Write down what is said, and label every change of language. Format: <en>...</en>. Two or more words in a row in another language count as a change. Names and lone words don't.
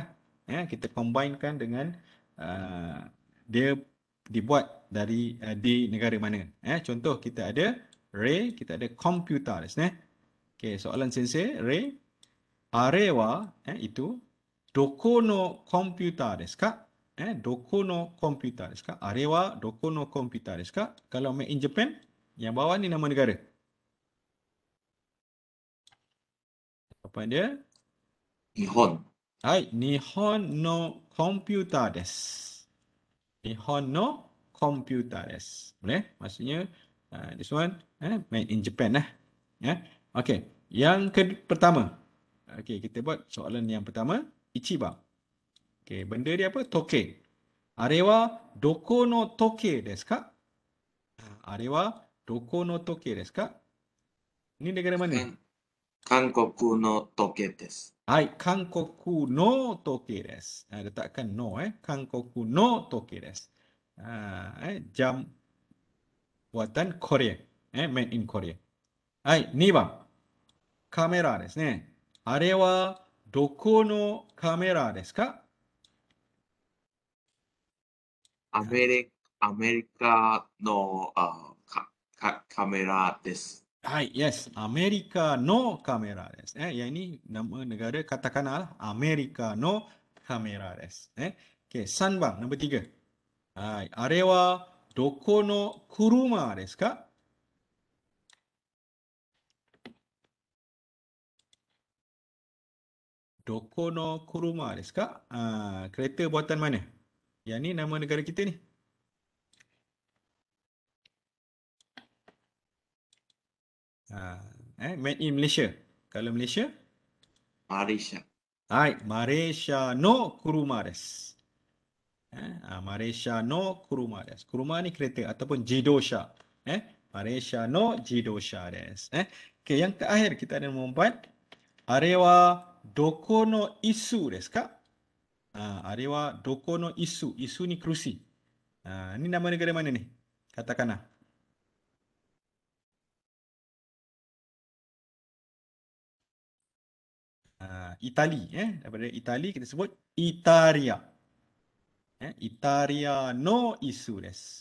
<ms>Kita combinekan dengan dia dibuat dari di negara mana. Contoh kita ada Ray, kita ada komputer. Okay, soalan sensei,</ms> <ja>Ray. あれは itu どこのコンピューターですか? どこのコンピューターですか? あれはどこのコンピューターですか?</ja> <ms>Kalau</ms> <en>made in Japan,</en> <ms>yang bawah ni nama negara. Apa dia?</ms> <ja>日本。はい、日本のコンピューターです. 日本のコンピューターです. Boleh?</ja> <ms>Maksudnya</ms> <en>this one made in Japan</en> <ms>lah. Okay. Yang pertama. Okay, kita buat soalan yang pertama. Ichiban. Okay, benda dia apa?</ms> <ja>Toke. あれはどこの時計ですか? あれはどこの時計ですか?</ja> <ms>Ini negara mana?</ms> <ja>韓国の時計です。はい、韓国の時計です. Letakkan の。韓国の時計です.</ja> <ms>Jam buatan Korea.</ms> <en>Made in Korea.</en> <ja>はい、2 番。カメラですね. あれはどこのカメラですか? アメリカのカメラです。 Hai, yes. アメリカのカメラです.</ja> <ms>Yang ini nama negara katakana lah.</ms> <ja>アメリカのカメラです. Okay, 3番.</ja> <ms>Nombor 3. Hai,</ms> <ja>あれはどこの車ですか? どこの車ですか?</ja> <ms>Kereta buatan mana? Yang ni nama negara kita ni.</ms> <en>Made in Malaysia.</en> <ms>Kalau Malaysia? Malaysia.</ms> <ja>はい、マレーシアの車です. マレーシアの車です.</ja> <ms>Kuruma ni kereta ataupun jidosha.</ms> <ja>マレーシアの自動車です.</ja> <ms>Okey, yang terakhir kita ada nombor 4.</ms> <ja>あれはどこの椅子ですか? あれはどこの椅子。椅子</ja> <ms>ni kerusi. Ni nama negara mana ni? Katakanlah. Itali. Daripada Itali kita sebut Italia.</ms> <ja>イタリアの椅子です.</ja>